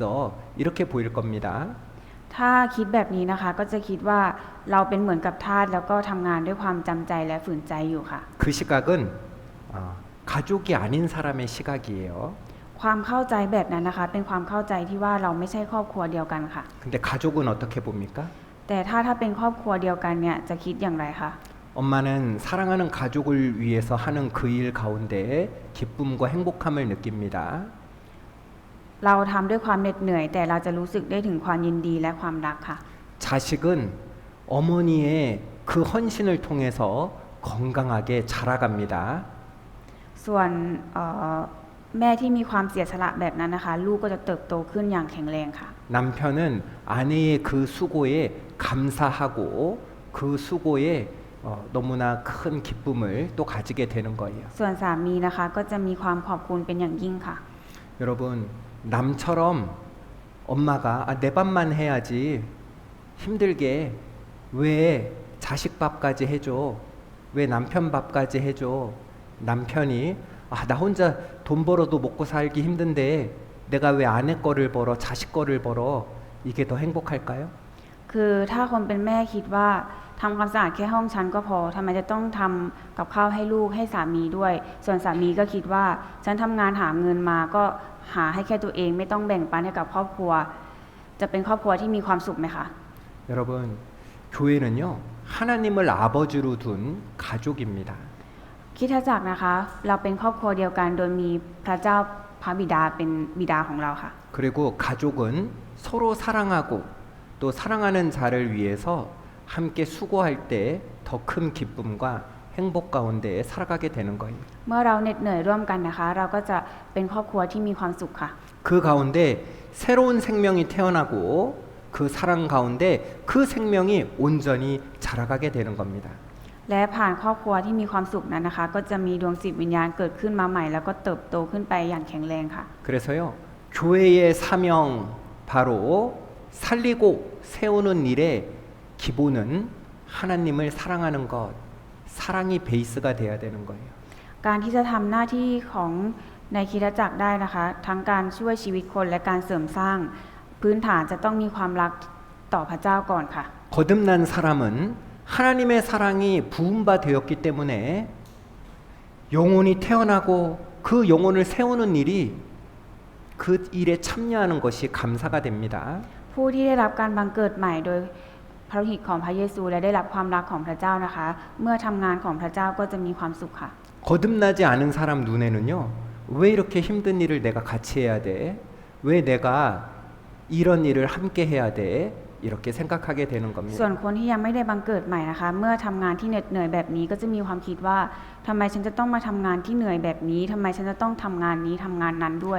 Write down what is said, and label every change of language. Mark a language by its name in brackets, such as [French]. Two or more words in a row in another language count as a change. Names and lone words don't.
[Korean] 이렇게 보일 겁니다. [Thai] ถ้าคิดแบบนี้นะคะก็จะคิดว่าเราเป็นเหมือนกับทาสแล้วก็ทำงานด้วยความจำใจและฝืนใจอยู่ค่ะ [Korean] 그 시각은 가족이 아닌 사람의 시각이에요. [Thai] ความเข้าใจแบบนั้นนะคะ เป็นความเข้าใจที่ว่าเราไม่ใช่ครอบครัวเดียวกันค่ะ [Korean] 근데 가족은 어떻게 봅니까? [Thai] แต่ถ้าเป็นครอบครัวเดียวกันเนี่ยจะคิดอย่างไรคะ [Korean] 엄마는 사랑하는 가족을 위해서 하는 그 일 가운데 기쁨과 행복함을 느낍니다. [Thai] เราทำด้วยความเหน็ดเหนื่อย แต่เราจะรู้สึกได้ถึงความยินดีและความรักค่ะ [Korean] 자식은 어머니의 그 헌신을 통해서 건강하게 자라갑니다. [Thai] ส่วนแม่ที่มีความเสียสละแบบนั้นนะคะ ลูกก็จะเติบโตขึ้นอย่างแข็งแรงค่ะ [Korean] 남편은 아내의 그 수고에 감사하고 그 수고에 너무나 큰 기쁨을 또 가지게 되는 거예요. [Thai] ส่วนสามีนะคะก็จะมีความขอบคุณเป็นอย่างยิ่งค่ะ [Korean] 여러분 남처럼 엄마가 내 밥만 해야지 힘들게 왜 자식 밥까지 해줘 왜 남편 밥까지 해줘 남편이 나 혼자 돈 벌어도 먹고 살기 힘든데 내가 왜 아내 거를 벌어 자식 거를 벌어 이게 더 행복할까요? [Thai] คือถ้าคนเป็นแม่คิดว่าทำความสะอาดแค่ห้องฉันก็พอทำไมจะต้องทำกับข้าวให้ลูกให้สามีด้วย ส่วนสามีก็คิดว่าฉันทำงานหาเงินมาก็หาให้แค่ตัวเองไม่ต้องแบ่งปันให้กับครอบครัว จะเป็นครอบครัวที่มีความสุขไหมคะ [Korean] 여러분 교회는요 하나님을 아버지로 둔 가족입니다. [Thai] คริสตจักรนะคะ เราเป็นครอบครัวเดียวกันโดยมีพระเจ้าพระบิดาเป็นบิดาของเราค่ะ [Korean] 그리고 가족은 서로 사랑하고 또 사랑하는 자를 위해서 함께 수고할 때 더 큰 기쁨과 행복 가운데 살아가게 되는 거예요. [Thai] เมื่อเราเหน็ดเหนื่อยร่วมกันนะคะ เราก็จะเป็นครอบครัวที่มีความสุขค่ะ [Korean] 그 가운데 새로운 생명이 태어나고 그 사랑 가운데 그 생명이 온전히 자라가게 되는 겁니다. [Thai] และผ่านครอบครัวที่มีความสุขนั้นนะคะ ก็จะมีดวงจิตวิญญาณเกิดขึ้นมาใหม่ แล้วก็เติบโตขึ้นไปอย่างแข็งแรงค่ะ [Korean] 그래서요 교회의 사명 바로 살리고 세우는 일의 기본은 하나님을 사랑하는 것 사랑이 베이스가 돼야 되는 거예요. [Thai] การที่จะทำหน้าที่ของในคริสตจักรได้นะคะ ทั้งการช่วยชีวิตคนและการเสริมสร้าง พื้นฐานจะต้องมีความรักต่อพระเจ้าก่อนค่ะ [Korean] 거듭난 사람은 하나님의 사랑이 부음바 되었기 때문에 영혼이 태어나고 그 영혼을 세우는 일이 그 일에 참여하는 것이 감사가 됩니다. [Thai] ผู้ที่ได้รับการบังเกิดใหม่โดยพระโลหิตของพระเยซูและได้รับความรักของพระเจ้านะคะ เมื่อทำงานของพระเจ้าก็จะมีความสุขค่ะ [Korean] 거듭나지 않은 사람 눈에는요 왜 이렇게 힘든 일을 내가 같이 해야 돼? 왜 내가 이런 일을 함께 해야 돼? 이렇게 생각하게 되는 [Thai] ส่วน [Korean] 겁니다. [Thai] คนที่ยังไม่ได้บังเกิดใหม่นะคะ เมื่อทำงานที่เหน็ดเหนื่อยแบบนี้ก็จะมีความคิดว่าทำไมฉันจะต้องมาทำงานที่เหนื่อยแบบนี้ทำไมฉันจะต้องทำงานนี้ทำงานนั้นด้วย